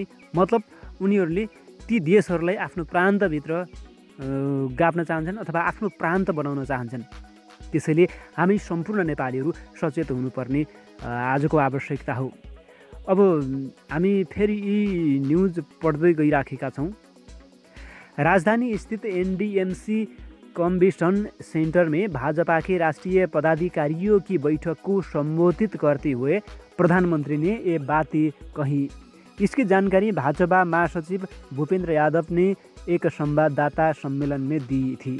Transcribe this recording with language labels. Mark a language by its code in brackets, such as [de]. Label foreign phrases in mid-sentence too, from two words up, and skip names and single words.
[ne] मतलब उनीहरूले ती देशहरूलाई आफ्नो प्रान्तभित्र गाप्न चाहन्छन् अथवा आफ्नो प्रान्त बनाउन चाहन्छन्। त्यसैले हामी सम्पूर्ण नेपालीहरू सचेत हुनुपर्ने आजको आवश्यकता हो। अब हामी फेरि यी न्युज पढ्दै गइराखेका छौँ। [hi] राजधानी स्थित एनडीएमसी कन्वेंशन सेंटर में भाजपा के राष्ट्रीय पदाधिकारियों की बैठक को संबोधित करते हुए प्रधानमंत्री ने ये बातें कही। इसकी जानकारी भाजपा महासचिव भूपेंद्र यादव ने एक संवाददाता सम्मेलन में दी थी।